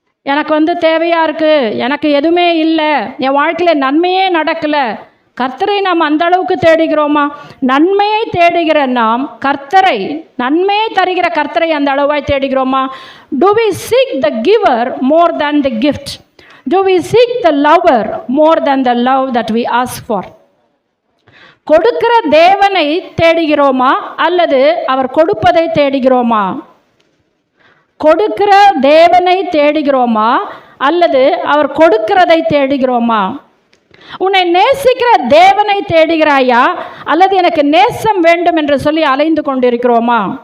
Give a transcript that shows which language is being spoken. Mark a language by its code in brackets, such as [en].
[ta] எனக்கு தேவையாக இருக்குது, எனக்கு எதுவுமே இல்லை, என் வாழ்க்கையில் நன்மையே நடக்கலை. கர்த்தரை நாம் அந்த அளவுக்கு தேடுகிறோமா? நன்மையை தேடுகிற நாம் கர்த்தரை, நன்மையை தருகிற கர்த்தரை அந்த அளவாய் தேடுகிறோமா? [en] Do we seek the giver more than the gift? Do we seek the lover more than the love that we ask for? [ta] கொடுக்கிற தேவனை தேடுகிறோமா அல்லது அவர் கொடுப்பதை தேடுகிறோமா? கொடுக்கிற தேவனை தேடுகிறோமா அல்லது அவர் கொடுக்கிறதை தேடுகிறோமா? உன்னை நேசிக்கிற தேவனை தேடுகிறாயா அல்லது எனக்கு நேசம் வேண்டும் என்று சொல்லி அலைந்து கொண்டிருக்கிறோமா?